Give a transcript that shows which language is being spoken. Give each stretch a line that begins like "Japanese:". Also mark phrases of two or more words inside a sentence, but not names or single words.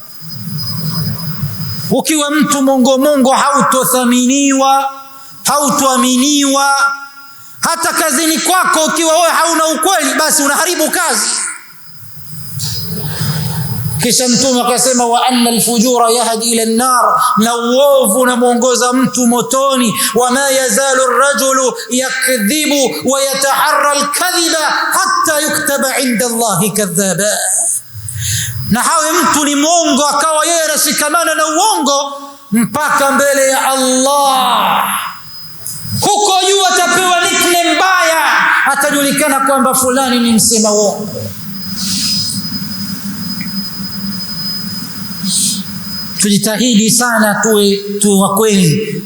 Swahili: Ukiwa mtu mongo hautothaminiwa, hautoaminiwa. Hata kazini kwako ukiwa wewe hauna ukweli, basi unaharibu kazi. Kisha Mtume akasema,
Arabic: وَإِنَّ الْفُجُورَ يَهْدِي إِلَى النَّارِ,
Swahili: na uovu unamuongoza mtu motoni.
Arabic: وَمَا يَزَالُ الرَّجُلُ يَكْذِبُ وَيَتَحَرَّى الْكَذِبَ حَتَّى يُكْتَبَ عِنْدَ اللَّهِ كَذَّابًا.
Swahili: Na hawe mtu ni mwongo akawa yeye anashikamana na uongo mpaka mbele ya Allah. Huko juu atapewa nickname mbaya, atajulikana kwamba fulani ni msema uongo. Tujitahidi sana tuwe wa kweli.